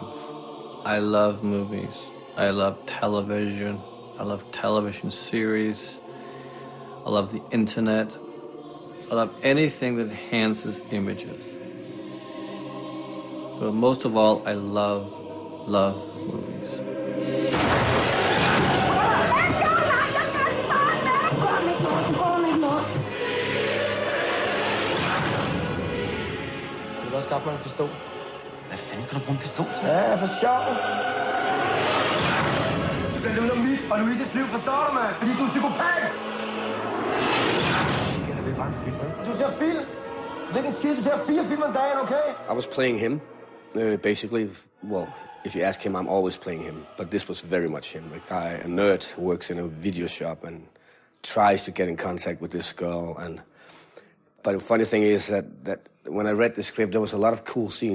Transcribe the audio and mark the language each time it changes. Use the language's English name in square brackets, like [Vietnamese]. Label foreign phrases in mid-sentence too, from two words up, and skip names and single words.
[English] I love movies. I love television. I love television series. I love the internet. I love anything that enhances images. But most of all, I love movies. [Danish] Kan du også skaffe mig en pistol? Hvad fanden skal du bruge en pistol til? Ja, for sjov. Du skal lide mit og Louises liv, forstår du, mand? Fordi du er psykopat! Det er bare en film, ikke? Du ser film! Hvilken skid? Du ser 4 film om dagen, okay? [English] I was playing him, basically. Well, if you ask him, I'm always playing him. But this was very much him. A guy, a nerd who works in a video shop and tries to get in contact with this girl. But the funny thing is that when I read the script, there was a lot of cool scenes.